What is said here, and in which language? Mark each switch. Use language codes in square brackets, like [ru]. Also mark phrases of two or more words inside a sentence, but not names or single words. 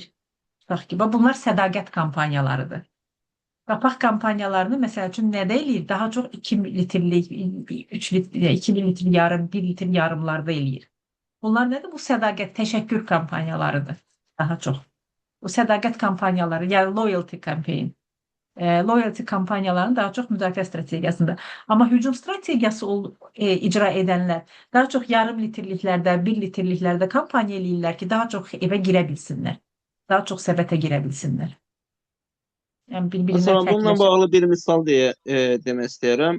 [az] Tutaq ki, bunlar sədaqət kampaniyalarıdır. Qapaq kampanyalarını məsəl üçün nədə eləyir? Daha çox 2 litrlik, 3 litr, 2000 litr yarım, 1 litr yarımlarda eləyir. Bunlar nədir? Bu sədaqət, təşəkkür kampanyalarıdır daha çox. Bu sədaqət kampanyaları, yəni [en] loyalty campaign. [az] Loyalty kampanyalarının daha çox müdafiə strategiyasında. Amma hücum strategiyası icra edənlər daha çox yarım litrliklərdə, 1 litrliklərdə kampaniya eləyirlər ki, daha çox evə girə bilsinlər. Daha çox səbətə girə bilsinlər. Məsələn, bununla bağlı bir misal demək istəyirəm.